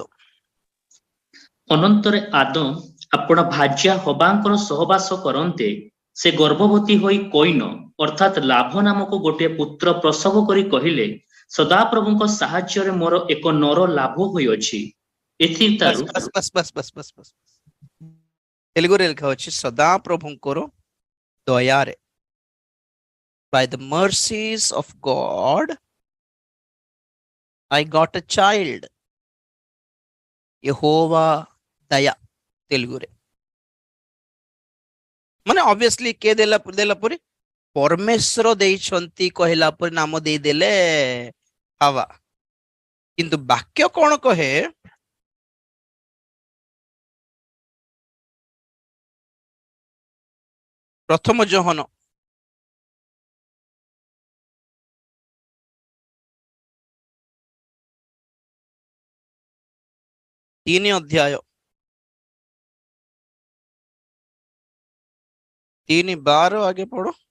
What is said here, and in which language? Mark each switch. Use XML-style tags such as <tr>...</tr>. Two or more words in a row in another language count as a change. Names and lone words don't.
<or>ଅନନ୍ତରେ ଆଦମ ଆପଣା ଭାର୍ଯ୍ୟା ହବାଙ୍କର ସହବାସ କରନ୍ତେ ସେ ଗର୍ଭବତୀ ହୋଇ କଇନ ଅର୍ଥାତ୍ ଲାଭ ନାମକ ଗୋଟିଏ ପୁତ୍ର ପ୍ରସବ କରି କହିଲେ, ସଦାପ୍ରଭୁଙ୍କ ସାହାଯ୍ୟରେ ମୋର ଏକ ନର ଲାଭ ହୋଇଅଛି। ବସ୍ ଏଥିଠାରୁ ବସ୍ ବସ୍ ବସ୍ ବସ୍ ବସ୍ ବସ୍ ତେଲୁଗୁରେ ଲେଖା ଅଛି, ସଦା ପ୍ରଭୁଙ୍କର ଦୟାରେ,</or> <en>by the mercies of God I got a child.</en> <te>యెహోవా దయ</te> <or>ତେଲୁଗୁରେ ମାନେ ଅବଭିୟସଲି କିଏ ଦେଲା ପରେ? ପରମେଶ୍ୱର ଦେଇଛନ୍ତି କହିଲା ପରେ ନାମ ଦେଇଦେଲେ ହାୱା। କିନ୍ତୁ ବାକ୍ୟ କଣ କହେ? ପ୍ରଥମ ଯୋହନ 3:12</or> <hi>आगे पढ़ो।</hi>